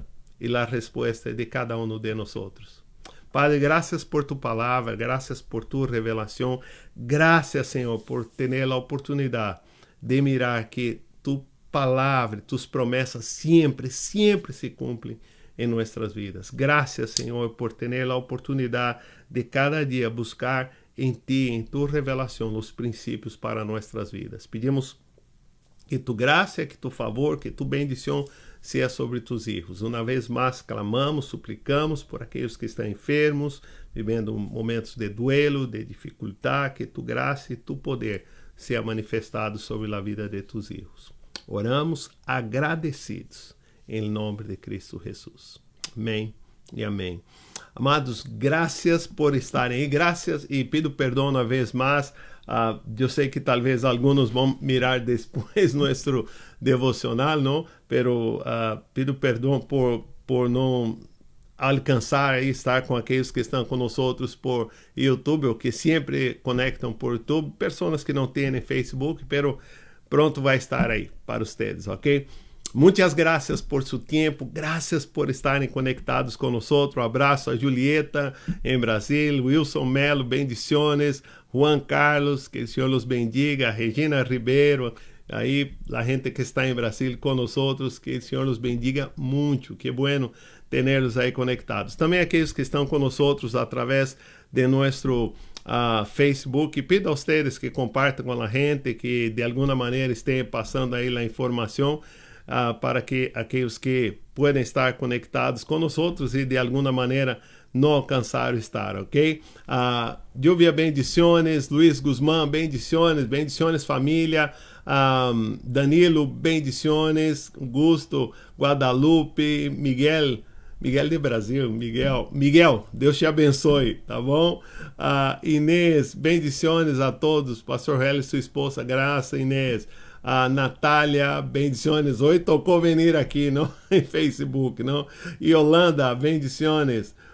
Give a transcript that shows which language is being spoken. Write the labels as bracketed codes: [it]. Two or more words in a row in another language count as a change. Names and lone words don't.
[pt] E a resposta é de cada um de nós. Padre, graças por tu palavra, graças por tu revelação, graças, Senhor, por ter a oportunidade de mirar que tu palavra, tus promessas sempre se cumprem em nossas vidas. Graças, Senhor, por ter a oportunidade de cada dia buscar em ti, em tu revelação, os princípios para nossas vidas. Pedimos que tu graça, que tu favor, que tu bendição seja sobre [es] tus hijos. [pt] Uma vez mais clamamos, suplicamos por aqueles que estão enfermos, vivendo momentos de duelo, de dificuldade, que tu graça e tu poder seja manifestado sobre a vida de [es] tus hijos. [pt] Oramos agradecidos em nome de Cristo Jesus. Amém e amém. Amados, graças por estarem aí, graças e pido perdão uma vez mais. Eu sei que talvez alguns vão mirar depois nosso devocional, não? [es] Pero pido [pt] perdão por não alcançar e estar com aqueles que estão conosco por YouTube ou que sempre conectam por YouTube, pessoas que não têm Facebook, pero pronto vai estar aí para vocês, ok? Muitas graças por seu tempo, graças por estarem conectados conosco. Um abraço a Julieta em Brasil, Wilson Melo, bendiciones, Juan Carlos, que o Senhor [es] los bendiga, [pt] Regina Ribeiro, aí a gente que está em Brasil conosco, que o Senhor [es] los bendiga [pt] muito, [es] que bueno [pt] tê-los aí conectados. Também aqueles que estão conosco através de nosso Facebook, pido a vocês que compartam com a gente, que de alguma maneira estejam passando aí a informação, para que aqueles que podem estar conectados conosco e de alguma maneira não alcançaram estar, ok? Lluvia, bendiciones, Luiz Guzmán, bendiciones família, Danilo, bendiciones, Gusto, Guadalupe, Miguel de Brasil, Miguel, Deus te abençoe, tá bom? Inês, bendiciones a todos, Pastor Hélio e sua esposa, graça, Inês. Natália, bendiciones. Hoje tocou venir aqui, não? Em Facebook, não? Yolanda, bendiciones.